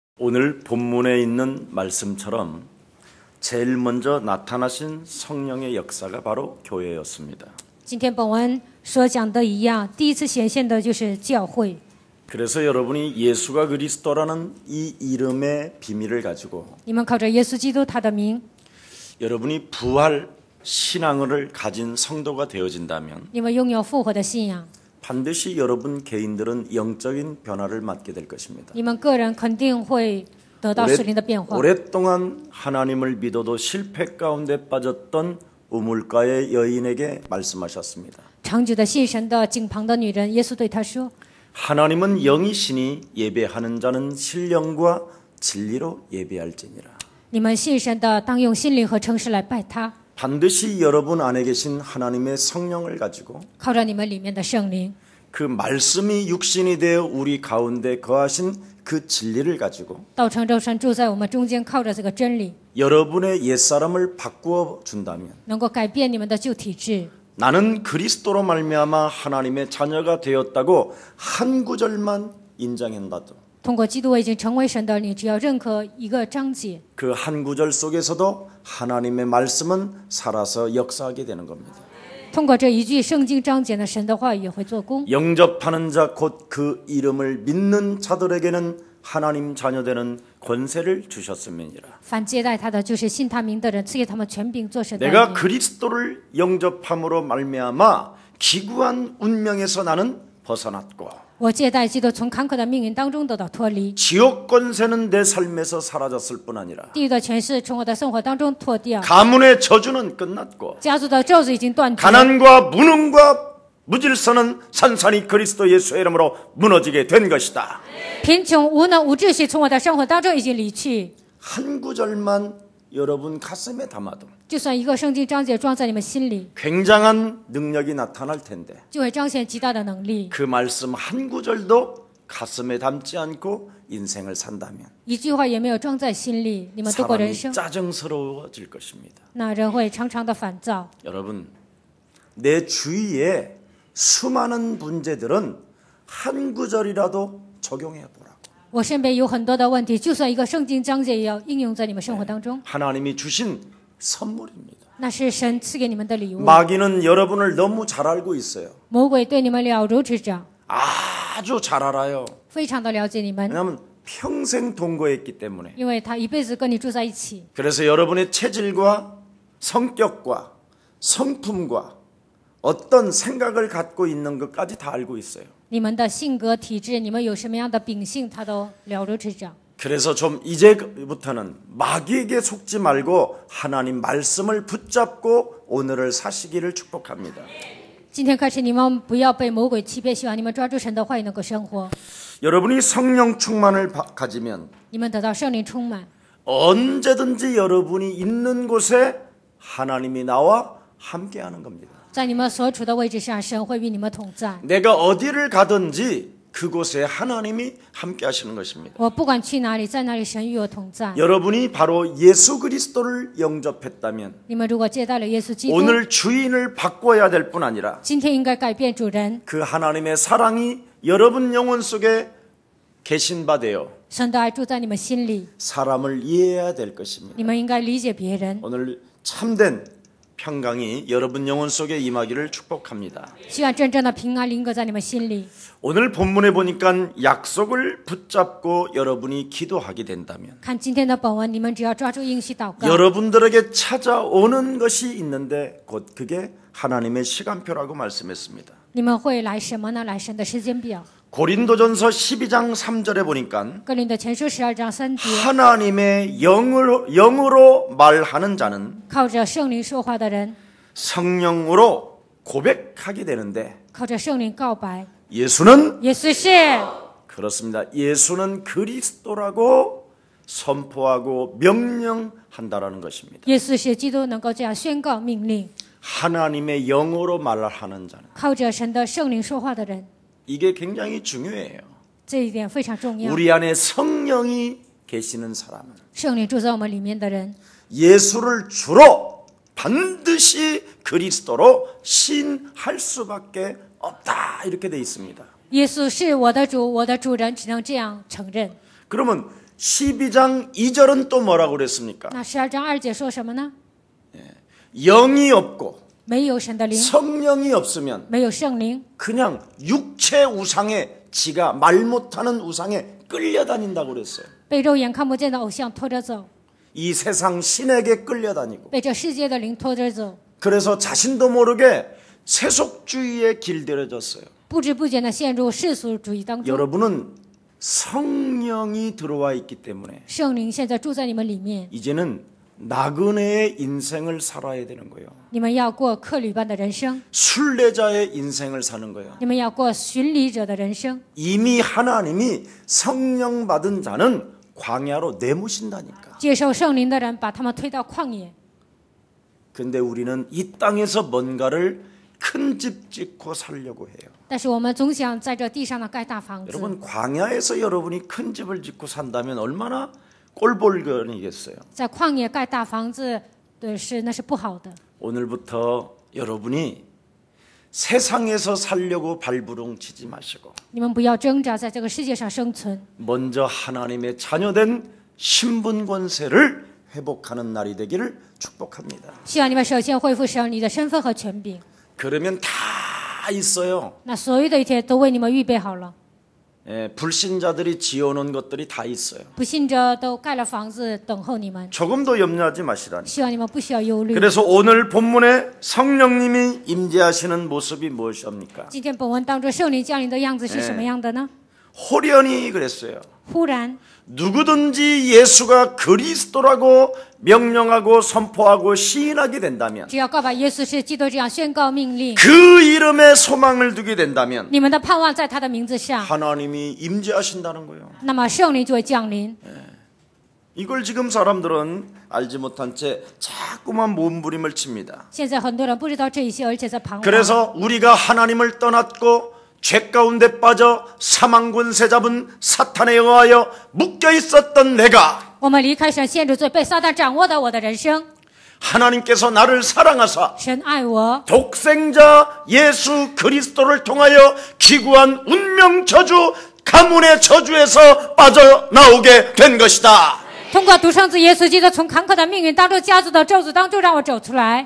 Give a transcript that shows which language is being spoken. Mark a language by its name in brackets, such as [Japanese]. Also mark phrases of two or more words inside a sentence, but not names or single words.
[Korean] 오늘 본문에 있는 말씀처럼 제일 먼저 나타나신 성령의 역사가 바로 교회였습니다. [Chinese] 今天本文所讲的一样，第一次显现的就是教会。 [Korean] 그래서 여러분이 예수가 그리스도라는 이 이름의 비밀을 가지고 [Chinese] 你们靠着耶稣基督他的名， [Korean] 여러분이 부활 신앙을 가진 성도가 되어진다면 [Chinese] 你们拥有复活的信仰， [Korean] 반드시 여러분 개인들은 영적인 변화를 맞게 될 것입니다. [Chinese] 你们个人肯定会得到属灵的变化。 [Korean] 오랫동안 하나님을 믿어도 실패 가운데 빠졌던 우물가의 여인에게 말씀하셨습니다. [Chinese] 长久的信神的井旁的女人，耶稣对她说： [Korean] 하나님은 영이시니 예배하는 자는 신령과 진리로 예배할지니라. [Chinese] 你们信神的，当用心灵和诚实来拜他， [Korean] 반드시 여러분 안에 계신 하나님의 성령을 가지고 [Chinese] 靠着你们里面的圣灵， [Korean] 그 말씀이 육신이 되어 우리 가운데 거하신 그 진리를 가지고 [Chinese] 道成肉身住在我们中间，靠着这个真理， [Korean] 여러분의 옛사람을 바꾸어 준다면 [Chinese] 能够改变你们的旧体质。 [Korean] 나는 그리스도로 말미암아 하나님의 자녀가 되었다고 한 구절만 인정한다도 [Chinese] 通过基督，我已经成为神的，你只要认可一个章节， [Korean] 그 한 구절 속에서도 하나님의 말씀은 살아서 역사하게 되는 겁니다. [Chinese] 通过这一句圣经章节呢，神的话语也会做工。 [Korean] 영접하는 자 곧 그 이름을 믿는 자들에게는 하나님 자녀되는 권세를 주셨음이니라. [Chinese] 凡接待他的，就是信他名的人，赐给他们权柄做神的儿 [Korean] 내가 [Chinese] 女。 [Korean] 그리스도를 영접함으로 말미암아 기구한 운명에서 나는 벗어났고 [Chinese] 我接待基督，从坎坷的命运当中得到脱离， [Korean] 지옥 권세는 내 삶에서 사라졌을 뿐 아니라 [Chinese] 地狱的权势从我的生活当中脱掉， [Korean] 가문의 저주는 끝났고 [Chinese] 家族的咒诅已经断绝， [Korean] 가난과 무능과 무질서는 산산이 그리스도 예수의 이름으로 무너지게 된 것이다. [Chinese] 贫穷、无能、无秩序从我的生活当中已经离去。 [Korean] 한 구절만 여러분 가슴에 담아도 [Chinese] 就算一个圣经章节装在你们心里， [Korean] 굉장한 능력이 나타날 텐데 [Chinese] 就会彰显极大的能力。 [Korean] 그 말씀 한 구절도 가슴에 담지 않고 인생을 산다면 [Chinese] 一句话也没有装在心里，你们度过人 [Korean] 사람이 [Chinese] 生， [Korean] 짜증스러워질 것입니다. [Chinese] 那人会常常的烦躁。 [Korean] 여러분, 내 주위에 수많은 문제들은 한 구절이라도 적용해 보라고. [Chinese] 我身边有很多的问题，就算一个圣经章节也要应用在你们生活当中， [Korean] 하나님이 주신 선물입니다. [Chinese] 那是神赐给你们的礼物。 [Korean] 마귀는 여러분을 너무 잘 알고 있어요. [Chinese] 魔鬼对你们了如指掌， [Korean] 아주 잘 알아요. [Chinese] 非常的了解你们， [Korean] 왜냐하면 평생 동거했기 때문에. [Chinese] 因为他一辈子跟你住在一起。 [Korean] 그래서 여러분의 체질과 성격과 성품과 어떤 생각을 갖고 있는 것까지 다 알고 있어요. [Chinese] 你们的性格、体质，你们有什么样的秉性，他都了如指掌。 [Korean] 그래서 좀 이제부터는 마귀에게 속지 말고 하나님 말씀을 붙잡고 오늘을 사시기를 축복합니다. [Chinese] 今天开始，你们不要被魔鬼欺骗，希望你们抓住神的话语能够生活。 [Korean] 여러분이 성령 충만을 가지면 [Chinese] 你们得到圣灵充满， [Korean] 언제든지 여러분이 있는 곳에 하나님이 나와 함께하는 겁니다. [Chinese] 在你们所处的位置上，神会与你们同在。 [Korean] 내가 어디를 가든지 그곳에 하나님이 함께하시는 것입니다. [Chinese] 我不管去哪里，在哪里，神与我同在。 [Korean] 여러분이 바로 예수 그리스도를 영접했다면 [Chinese] 你们如果接待了耶稣基督， [Korean] 오늘 주인을 바꿔야 될 뿐 아니라 [Chinese] 今天应该改变主人， [Korean] 그 하나님의 사랑이 여러분 영혼 속에 계신 바 되어 [Chinese] 神的爱住在你们心里， [Korean] 사람을 이해해야 될 것입니다. [Chinese] 你们应该理解别人。 [Korean] 오늘 참된 평강이 여러분 영혼 속에 임하기를 축복합니다. [Chinese] 希望真正的平安临格在你们心里。 [Korean] 오늘 본문에 보니까 약속을 붙잡고 여러분이 기도하게 된다면 [Chinese] 看今天的本文，你们只要抓住应许祷告， [Korean] 여러분들에게 찾아오는 것이 있는데 곧 그게 하나님의 시간표라고 말씀했습니다. [Chinese] 你们会来什么呢？来神的时间表。 [Korean] 고린도전서 12장 3절에 보니까 [Chinese] 哥林多前书12章3节， [Korean] 하나님의 영으로 말하는 자는 [Chinese] 靠着圣灵说话的人， [Korean] 성령으로 고백하게 되는데 [Chinese] 靠着圣灵告白。 [Korean] 예수는 [Chinese] 耶稣是， [Korean] 그렇습니다. 예수는 그리스도라고 선포하고 명령한다라는 것입니다. [Chinese] 耶稣是基督，能够这样宣告命令。 [Korean] 하나님의 영으로 말하는 자는 [Chinese] 靠着神的圣灵说话的人， [Korean] 이게 굉장히 중요해요. [Chinese] 这一点非常重要。 [Korean] 우리 안에 성령이 계시는 사람은 [Chinese] 圣灵住在我们里面的人， [Korean] 예수를 주로 반드시 그리스도로 신할 수밖에 없다 이렇게 돼 있습니다. [Chinese] 耶稣是我的主，我的主人，只能这样承认。 [Korean] 그러면 12장 2절은 또 뭐라고 그랬습니까? [Chinese] 那12章2节说什么呢？ [Korean] 영이 없고 [Chinese] 没有神的灵， [Korean] 성령이 없으면 [Chinese] 没有圣灵， [Korean] 그냥 육체 우상에 지가 말 못하는 우상에 끌려다닌다고 그랬어요. [Chinese] 被肉眼看不见的偶像拖着走， [Korean] 이 세상 신에게 끌려다니고 [Chinese] 被这世界的灵拖着走， [Korean] 그래서 자신도 모르게 세속주의에 길들여졌어요. [Chinese] 不知不觉的陷入世俗主义当中。 [Korean] 여러분은 성령이 들어와 있기 때문에 [Chinese] 圣灵现在住在你们里面， [Korean] 이제는 나그네의 인생을 살아야 되는 거예요. [Chinese] 你们要过客旅般的人生， [Korean] 순례자의 인생을 사는 거예요. [Chinese] 你们要过巡礼者的人生。 [Korean] 이미 하나님이 성령 받은 자는 광야로 내모신다니까. [Chinese] 接受圣灵的人把他们推到旷野， [Korean] 근데 우리는 이 땅에서 뭔가를 큰 집 짓고 살려고 해요. [Chinese] 但是我们总想在这地上呢盖大房子。 [Korean] 여러분 광야에서 여러분이 큰 집을 짓고 산다면 얼마나 꼴볼견이겠어요. [Chinese] 在旷野盖大房子，对，那是不好的。 [Korean] 오늘부터 여러분이 세상에서 살려고 발부둥 치지 마시고 [Chinese] 你们不要挣扎在这个世界上生存， [Korean] 먼저 하나님의 자녀된 신분 권세를 회복하는 날이 되기를 축복합니다. [Chinese] 希望你们首先恢复神你的身份和权柄。 [Korean] 그러면 다 있어요. [Chinese] 那所有的一切都为你们预备好了， [Korean] 불신자들이 지어놓은 것들이 다 있어요. [Chinese] 不信者都盖了房子等候你们。 [Korean] 조금도 염려하지 마시라니. [Chinese] 希望你们不需要忧虑。 [Korean] 그래서 오늘 본문에 성령님이 임재하시는 모습이 무엇입니까? [Chinese] 今天本文当中圣灵降临的样子是什么样的呢？ [Korean] 호련히 그랬어요. [Chinese] 忽然， [Korean] 누구든지 예수가 그리스도라고 명령하고 선포하고 시인하게 된다면 [Chinese] 只要告白耶稣是基督这样宣告命令， [Korean] 그 이름에 소망을 두게 된다면 [Chinese] 你们的盼望在他的名字上， [Korean] 하나님이 임재하신다는 거예요. [Chinese] 那么圣灵就会降临。 [Korean] 이걸 지금 사람들은 알지 못한 채 자꾸만 몸부림을 칩니다. [Chinese] 现在很多人不知道这一些，而且在彷徨。 [Korean] 그래서 우리가 하나님을 떠났고 죄 가운데 빠져 사망 권세 잡은 사탄에 의하여 묶여 있었던 내가 [Chinese] 我们离开神，陷入罪，被撒旦掌握的我的人生， [Korean] 하나님께서 나를 사랑하사 [Chinese] 神爱我， [Korean] 독생자 예수 그리스도를 통하여 기구한 운명 저주 가문의 저주에서 빠져나오게 된 것이다. [Chinese] 通过独生子耶稣基督从坎坷的命运当中、家族的咒诅当中让我走出来。